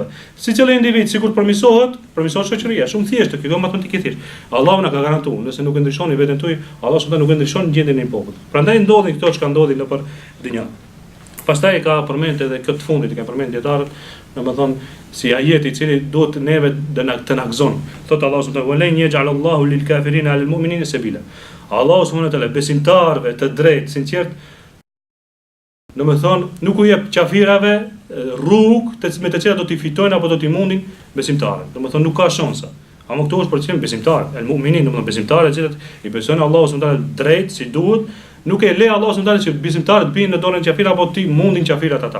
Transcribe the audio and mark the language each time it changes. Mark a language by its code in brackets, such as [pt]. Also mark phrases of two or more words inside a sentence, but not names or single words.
[sq] Secili individ sikur përmirësohet shoqëria. Shumë thjeshtë, kjo matematikë thjesht. Allahu na ka garantuar, nëse nuk e ndryshoni veten tuaj, Allahu subhanahu nuk e ndryshon gjendjen e një populli. Prandaj ndodhin këto që ndodhin nëpër dynjë. Pastaj ka përmend edhe këtë fundit, ka përmend dietarët, domethënë si ajeti i cili duhet neve të na gëzon. [ar] Thot الله سبحانه وتعالى لن يجعل الله للكافرين على المؤمنين سبيلا." الله سبحانه وتعالى [sq] besimtarëve të drejtë, sinqert, domethënë nuk u jep kafirave rrugë me të cilat do t'i fitojnë apo do t'i mundin besimtarët. Domethënë nuk ka shansa. Ama këto është për çim besimtarë, [ar] المؤمنين, [sq] domethënë besimtarët që i besojnë [ar] الله سبحانه وتعالى [sq] drejt si duhet, nuk e le [ar] الله سبحانه وتعالى [sq] që besimtarët binë në dorën e kafirëve apo ti mundin kafirat ata.